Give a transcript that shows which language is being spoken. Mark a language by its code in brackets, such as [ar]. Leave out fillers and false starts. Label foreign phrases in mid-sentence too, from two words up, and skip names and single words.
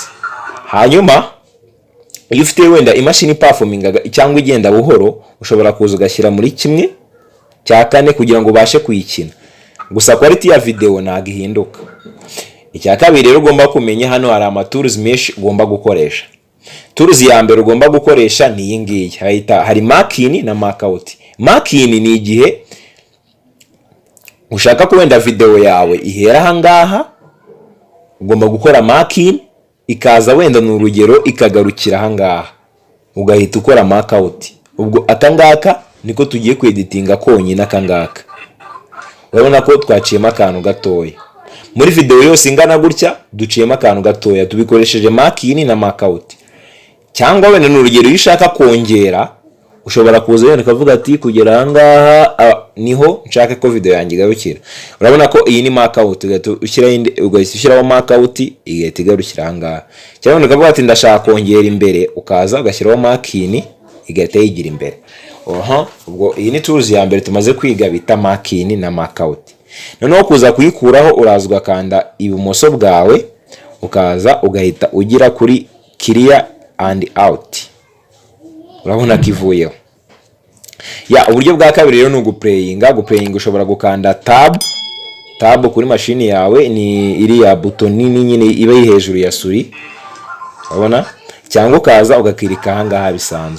[rw] Hanyuma iyo ufite wenda imashini performinga cyangwa igenda buhoro, ushobora kuza ugashyira muri 1/4 kugira ngo ubashe kuyikina. Gusa quality ya video ntago ihinduka. Icya kabiri rero ugomba kumenya, hano hari ama tools mesh ugomba gukoresha. Tools ya mbere ugomba gukoresha ni iyi ngiyi, hari [en] mark in [rw] na [en] mark out. Mark in [rw] ni igihe ushaka ko wenda video yawe ihera ahangaha, ugomba gukora mark in ikaza wenda ni urugero ikagarukira ahangaha, ugahita ukora [en] mark out. [rw] Ubwo akangaka niko tugiye kweditinga konyine akangaka. Urabona ko twaciyemo akantu gatoya. Muri video yose ingana gutya duciyemo akantu gatoya, tubikoresheje [en] mark in [rw] na [en] mark out. [rw] Cyangwa wenda ni urugero ushaka kongera, ushobora kuza wenda ukavuga ati kugera ahangaha niho nshaka ko video yanjye igarukira. Urabona ko iyi ni [en] mark out, [rw] ugashyiraho [en] mark out [rw] igahita igarukira ahangaha. Cyangwa ukavuga ati ndashaka kongera imbere, ukaza ugashyiraho [en] mark in [rw] igahita yigira imbere. Ubwo iyi ni tools ya mbere tumaze kwiga bita [en] mark in [rw] na [en] mark out. [rw] Noneho kuza kuyikuraho, uraza ugakanda ibumoso bwawe, ukaza ugahita ugira kuri [en] clear and out. [rw] Urabona kivuyeho. Uburyo bwa kabiri rero ni uguplayinga. Ushobora gukanda tab kuri mashini yawe, ni iriya button nini nyine iba iri hejuru ya suri, urabona, cyangwa ukaza ugakirika ahangaha bisanzwe.